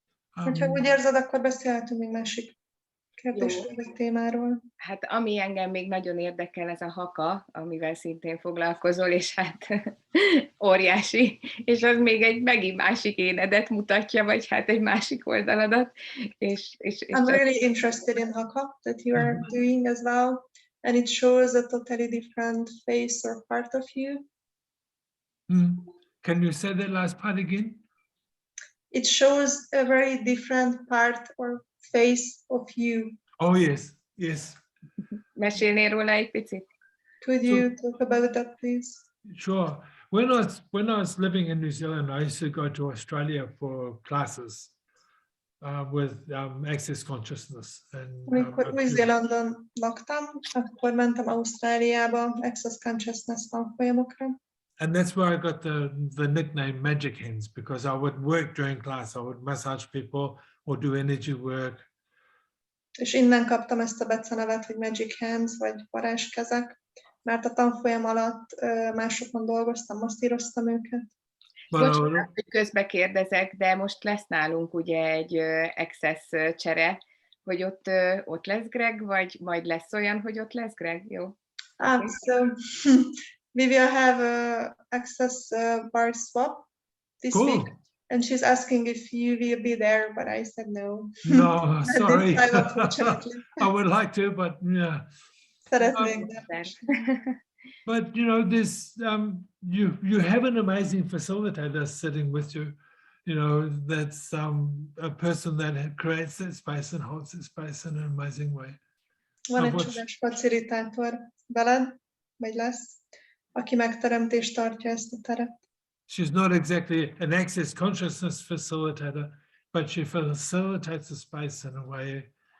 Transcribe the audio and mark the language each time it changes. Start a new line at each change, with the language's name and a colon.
Hungarian: Ha úgy érzed, akkor beszélhetünk még másik kérdésről vagy témáról. Hát ami engem még nagyon érdekel, ez a haka, amivel szintén foglalkozol, és hát óriási, és az még megint másik énedet mutatja, vagy hát egy másik oldaladat.
English: I'm really interested in haka that you are doing as well, and it shows a totally different face or part of you. Can you say that last part again? It shows a very different part or face of you. Oh yes, Yes.
Hungarian: Mesélnél róla egy picit?
English: Could you talk about that, please? Sure. When I was living in New Zealand, I used to go to Australia for classes with access consciousness. And
Hungarian: Amikor Új-Zélandon laktam, akkor mentem Ausztráliába Access Consciousness tanfolyamokra.
English: and that's where I got the nickname Magic Hands, because I would work during class. I would massage people or do energy work.
Hungarian: És innen kaptam ezt a becenevet, hogy Magic Hands, vagy varázskezek, mert a tanfolyam alatt másokon dolgoztam, masszíroztam őket. Bocsánat, hogy közbe kérdezek, de most lesz nálunk ugye egy access csere, hogy ott lesz Greg, vagy majd lesz olyan, hogy ott lesz Greg, jó?
English: So we will have a access bar swap this week, and she's asking if you will be there, but I said no. No, sorry. I would like to, but yeah.
Hungarian: Szeretnék,
English: but you know, this you have an amazing facilitator sitting with you. You know, that's a person that creates that space and holds that space in an amazing way.
Hungarian: Van egy csodás facilitátor veled, vagy lesz, aki megteremti és tartja ezt a teret.
English: She's not exactly an access consciousness facilitator, but she facilitates the space in a way.